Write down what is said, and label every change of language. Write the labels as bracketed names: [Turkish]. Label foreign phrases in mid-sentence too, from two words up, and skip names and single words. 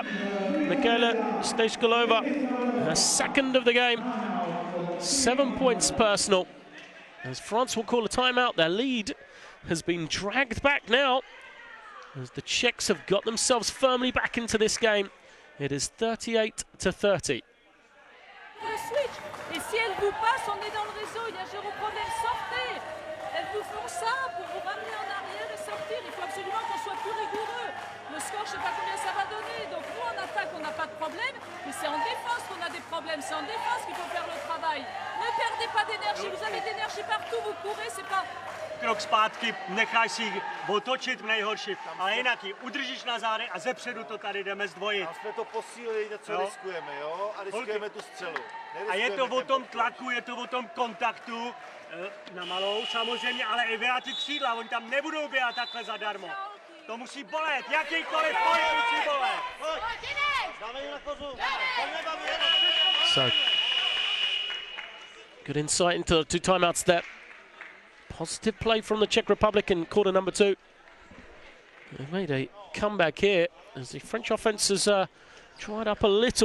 [English] Michaela Stejskolova, her second of the game. 7 points personal. As France will call a timeout, their lead has been dragged back now. As the Czechs have got themselves firmly back into this game. It is 38-30. [French] Et si elle vous passe, on est dans le réseau, il y a zéro problème, sortez. Elles vous font ça pour vous ramener en arrière et sortir. Il faut absolument qu'on soit plus rigoureux. Le score, je ne sais pas combien ça va donner. Donc nous, en attaque, on n'a pas de problème. Mais c'est en défense qu'on a des problèmes. C'est en défense qu'il faut faire le travail. Ne perdez pas d'énergie. Vous avez de l'énergie partout. Vous courez, c'est pas... [Czech] Krok zpátky, nechaj si otočit v nejhorší, ale jinak ji udržíš na záde a zepředu to tady jdeme zdvojit. A jsme to posílili, co riskujeme, jo? A riskujeme tu střelu. A je to o tom tlaku, je to o tom kontaktu, na malou samozřejmě, ale i vyját ty křídla, oni tam nebudou běhat takhle zadarmo. To musí bolet, jakýkoliv pohyb musí bolet. Dáme na kozu. [English] So, good insight into 2 timeouts there. Positive play from the Czech Republic in quarter number 2. They've made a comeback here as the French offense has dried up a little.